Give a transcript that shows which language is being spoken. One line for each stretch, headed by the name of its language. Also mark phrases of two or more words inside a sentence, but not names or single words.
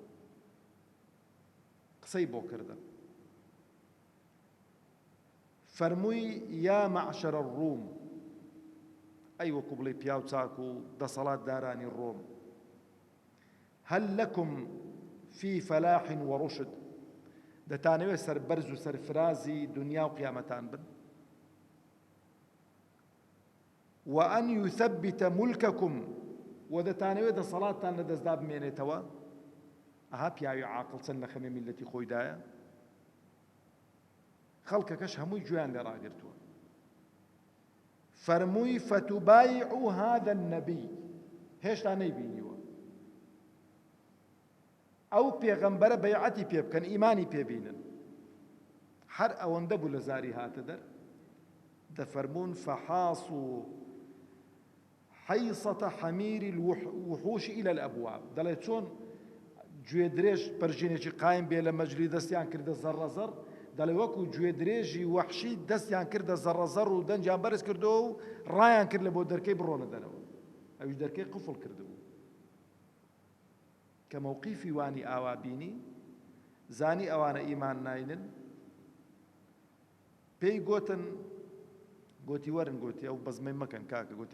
Central Kurdish: قسەی بۆ کردن فەرمووی
Arabic: یا مەعشەرە الڕوم
Central Kurdish: ئەی وەکو بڵێ پیاو چاک و دەسەڵاتدارانی ڕۆم
Arabic: هەل لەکم فی فەلاح وەڕوشد
Central Kurdish: دەتانەوێت سەربەرز و سەرفرازی دنیا و قیامەتان بن
Arabic: وأن يثبت ملككم
Central Kurdish: ودەتانەوێت دەسەڵاتتان لە دەستدا بمێنێتەوە ئەها پیاوی عاقڵ چەند لە خەمێ میلەتی خۆیدایە خەڵکەکەش هەمووی گوێیان لێ ڕاگرتووە فەرمووی
Arabic: فتبايعوا هذا النبي
Central Kurdish: هێشتا نەیبینیوە ئەو پێغەمبەرە بەیعەتی پێ بکەن ئیمانی پێبینن هەر ئەوەندە بوو لە زاری هاتە دەر دەفەرمون فحاصوا
Arabic: حيصة حمير الوحوش إلى الأبواب
Central Kurdish: دەڵێ چۆن گوێ درێژ پەرژینێکی قایم بێ لە مەجلی دەستیان کردە زەڕەزەڕ دەڵێ وەکو گوێ درێژی وەحشی دەستیان کردە زەڕەزەڕ و دەنجیان بەرز کردەوە و ڕایان کرد لە بۆ دەرکەی بڕۆنە دەرەوە ئەویش دەرکەی قفڵ کردبوو کە مەوقیفی وانی ئاوا بینی زانی ئەوانە ئیمان ناینن پێی گوتن گوتی وەرن گوتی ئەو بەزمەی مەکەن کاکە گوتی